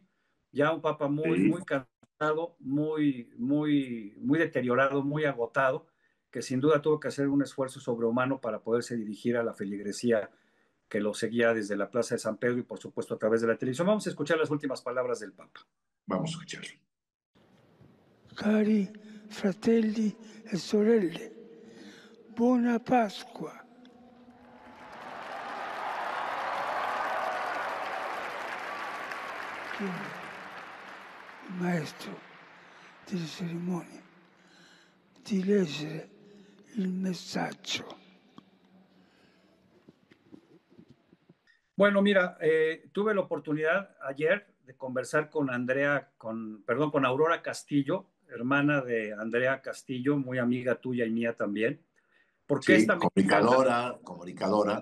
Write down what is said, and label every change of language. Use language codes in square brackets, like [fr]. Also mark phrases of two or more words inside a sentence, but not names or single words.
[es] Ya un Papa muy cansado, muy deteriorado, muy agotado, que sin duda tuvo que hacer un esfuerzo sobrehumano para poderse dirigir a la feligresía que lo seguía desde la Plaza de San Pedro y por supuesto a través de la televisión. Vamos a escuchar las últimas palabras del Papa. Vamos a escucharlo. [it] Cari fratelli e sorelle, buona Pasqua. Il maestro delle cerimonie di leggere il messaggio. [es] Bueno, mira, tuve la oportunidad ayer de conversar con Aurora Castillo, hermana de Andrea Castillo, muy amiga tuya y mía también. Porque sí, comunicadora.